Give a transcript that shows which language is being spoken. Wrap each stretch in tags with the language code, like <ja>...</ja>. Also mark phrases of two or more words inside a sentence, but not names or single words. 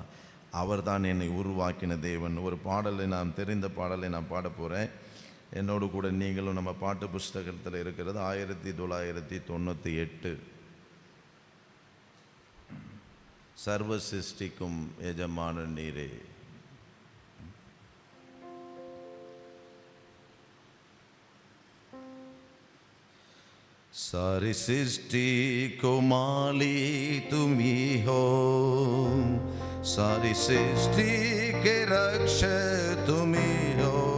<ta>அவர் தான் என்னை உருவாக்கின தேவன். ஒரு பாடலை, நான் தெரிந்த பாடலை நான் பாட போகிறேன். என்னோடு கூட நீங்களும் நம்ம பாட்டு புஸ்தகத்தில் இருக்கிறது 1998. சர்வ சிருஷ்டிக்கும் எஜமான நீரே.</ta> <hi>सारी सृष्टि को मालिक तुम ही हो, सारी सृष्टि के रक्षक तुम ही हो।</hi>